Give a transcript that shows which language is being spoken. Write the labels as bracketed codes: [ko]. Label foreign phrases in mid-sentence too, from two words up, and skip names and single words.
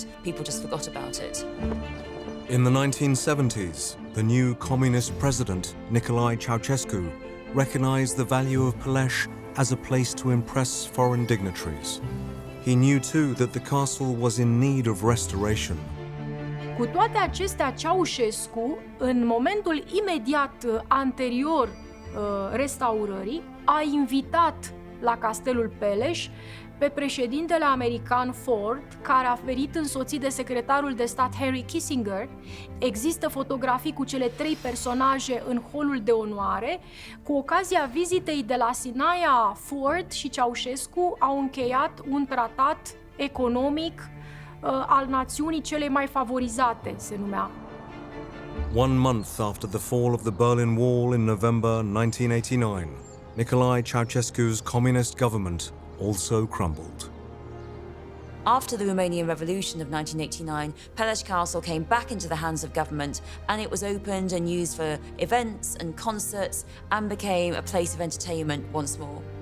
[en] People just forgot about it. In the 1970s, the new communist president, Nicolae Ceausescu, recognized the value of Peleș as a place to impress foreign dignitaries. He knew too that the castle was in need of restoration. [ro] Cu toate acestea, Ceausescu, în momentul imediat anterior restaurării, a invitat la castelul Peleș pe președintele american Ford, care a venit însoțit de secretarul de stat Henry Kissinger. Există fotografii cu cele 3 personaje în holul de onoare. Cu ocazia vizitei de la Sinaia, Ford și Ceausescu au încheiat un tratat economic al națiunii cele mai favorizate, se numea. [en] 1 month after the fall of the Berlin Wall in November 1989, Nicolae Ceausescu's communist government also crumbled. After the Romanian Revolution of 1989, Peleș Castle came back into the hands of government, and it was opened and used for events and concerts and became a place of entertainment once more.